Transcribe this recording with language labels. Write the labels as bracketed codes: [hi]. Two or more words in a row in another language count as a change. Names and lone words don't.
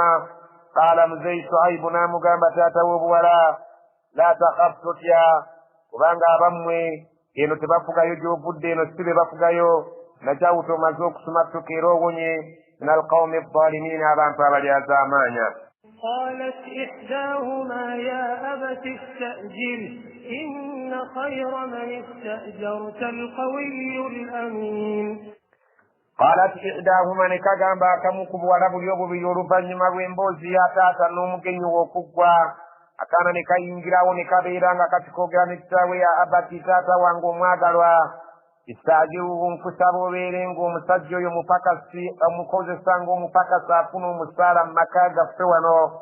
[lg] Qaala muzeeyi Shuaibu n'amugamba taata w'obuwala [ar] لا تخف [lg] totya kubanga abammwe eno tebafugayo gy'ovudde eno si be bafugayo nakyawuta omaze okusumattuka era owonye [ar] من القوم الظالمين [lg] abantu abalyazaamaanya. [ar] قالت إحداهما يا أبت استأجر إن خير من استأجرت القوي الأمين. قالت إحداهما [lg] nekagamba akamu ku buwala buli obubiri oluvannyuma lw'emboozi ya taata n'omugenyi w'okuggwa akaana ne kayingirawo ne kabeera nga kati koogera ne kitaawe [ar] يا أبت [lg] taata wange omwagalwa istaajiruhu nkusaba obeere ng'omusajja oyo mupakasi omukozesa ng'omupakasi afuna omusaala mu maka gaffe wano.